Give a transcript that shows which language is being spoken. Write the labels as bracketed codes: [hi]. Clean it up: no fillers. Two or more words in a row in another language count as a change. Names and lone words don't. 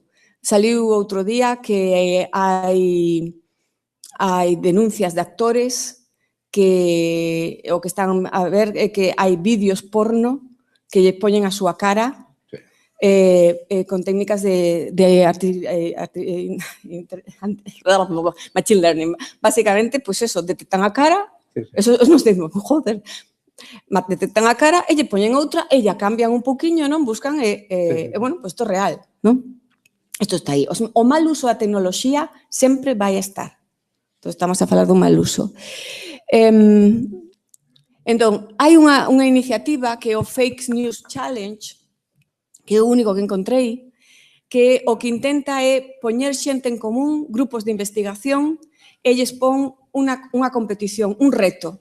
[gl] Saliu outro día que hai denuncias de actores que o que están a ver é que hai vídeos porno que lle poñen a súa cara con técnicas de [en] machine learning. [gl] Básicamente, pois eso, detectan a cara, eso nos decimos, joder, detectan a cara e lle poñen outra e lle cambian un poquinho, non? Buscan bueno, pois isto é real, non? Isto está aí. O mal uso da tecnoloxía sempre vai estar. Entón, estamos a falar dun mal uso. Entón, hai unha iniciativa que é o Fake News Challenge, que é o único que encontrei, que o que intenta é poñer xente en común, grupos de investigación, e lles pon unha competición, un reto.